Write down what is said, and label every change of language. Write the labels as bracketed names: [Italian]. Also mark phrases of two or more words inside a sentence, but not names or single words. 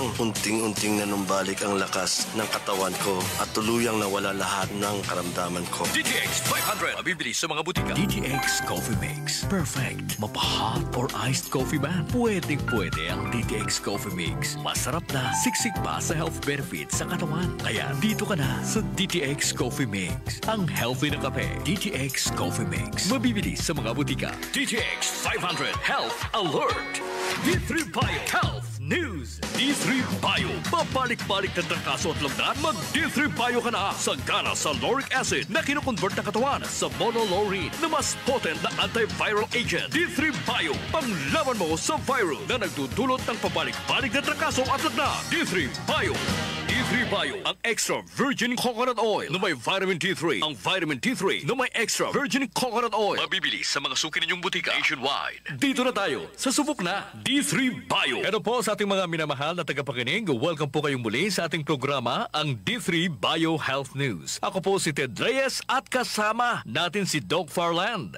[Filipino] Unting-unting nanumbalik ang lakas ng katawan ko at tuluyang nawala lahat ng karamdaman ko. DTX 500. Mabibili sa mga butika. DTX Coffee Mix. Perfect. Mapa- [English] hot or iced coffee [Filipino] ba? Pwedeng-pwede ang DTX Coffee Mix. Masarap na, siksik pa sa [English] health benefits [Filipino] sa katawan. Kaya dito ka na sa DTX Coffee Mix. Ang healthy na kape. DTX Coffee Mix. Mabibili sa mga butika. DTX 500 Health Alert. D3 Bio Health News. D3 Bio. Babalik-balik na trangkaso at lagdan. Mag-D3 Bio ka na. Sagana sa [English] lauric acid [Filipino] na kinukonvert na katawan sa monolaurine na mas potent na [English] antiviral agent. [Filipino] D3 Bio. Panglaban mo sa virus na nagdudulot ng pabalik-balik na trangkaso at lagdan. D3 Bio. D3 Bio, ang [English] extra virgin coconut oil [Filipino] na may vitamin D3. Ang vitamin D3 na may [English] extra virgin coconut oil. [Filipino] Mabibili sa mga suki ninyong butika nationwide. Dito na tayo sa subok na D3 Bio. Ano po sa ating mga minamahal na tagapakinig, welcome po kayong muli sa ating programa, ang D3 Bio Health News. Ako po si Ted Reyes at kasama natin si Doc Farland.